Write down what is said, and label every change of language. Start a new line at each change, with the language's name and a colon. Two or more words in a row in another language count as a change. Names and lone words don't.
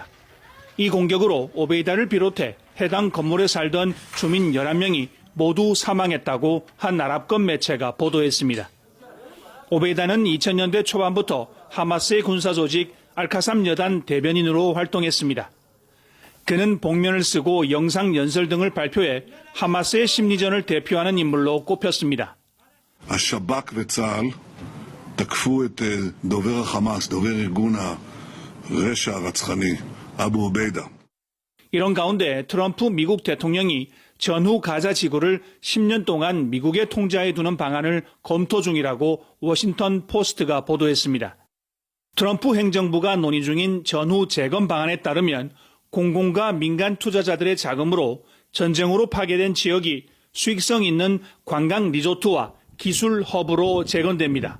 Korean: 이 공격으로 오베이다를 비롯해 해당 건물에 살던 주민 11명이 모두 사망했다고 한 아랍권 매체가 보도했습니다. 오베이다는 2000년대 초반부터 하마스의 군사조직 알카삼 여단 대변인으로 활동했습니다. 그는 복면을 쓰고 영상 연설 등을 발표해 하마스의 심리전을 대표하는 인물로 꼽혔습니다.
Hebrew: השב"כ וצה"ל תקפו את דובר החמאס, דובר ארגון הרשע הרצחני, אבו עוביידה.
Korean: 이런 가운데 트럼프 미국 대통령이 전후 가자 지구를 10년 동안 미국의 통제하에 두는 방안을 검토 중이라고 워싱턴 포스트가 보도했습니다. 트럼프 행정부가 논의 중인 전후 재건 방안에 따르면 공공과 민간 투자자들의 자금으로 전쟁으로 파괴된 지역이 수익성 있는 관광 리조트와 기술 허브로 재건됩니다.